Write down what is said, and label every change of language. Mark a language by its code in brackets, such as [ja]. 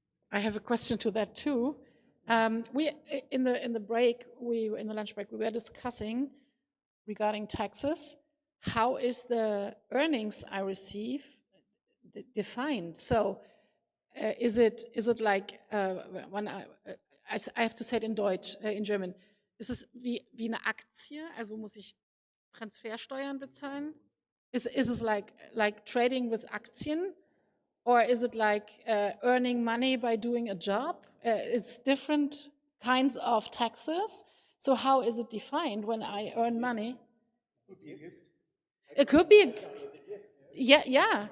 [en] I have a question to that too. We in the break, in the lunch break, we were discussing regarding taxes. How is the earnings I receive defined? So is it like when I have to say it in Deutsch, in German? [de] Ist es wie eine Aktie? Also muss ich Transfersteuern bezahlen? [en] Is it like trading with Aktien? Or is it like earning money by doing a job? It's different kinds of taxes. So how is it defined when I earn money? It could be, yeah.